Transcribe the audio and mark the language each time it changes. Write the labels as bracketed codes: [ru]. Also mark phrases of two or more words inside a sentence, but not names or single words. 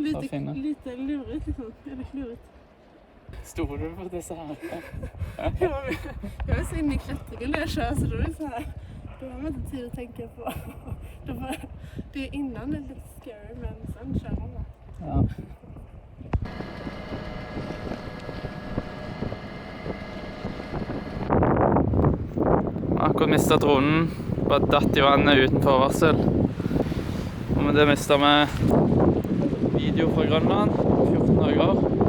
[sv] lite, fine. lite lurigt liksom. Eller klurigt. [no] Stod du på disse her? [sv] Jag är så inne i klättringen när jag kör så då är det så här. Då har man inte tid att tänka på. Det är innan det är lite scary men sen kör man bara. Ja. [no] Akkurat mistet dronen, bare datt i vannet uten forvarsel. Og med det mistet vi video fra Grønland, 14 dager.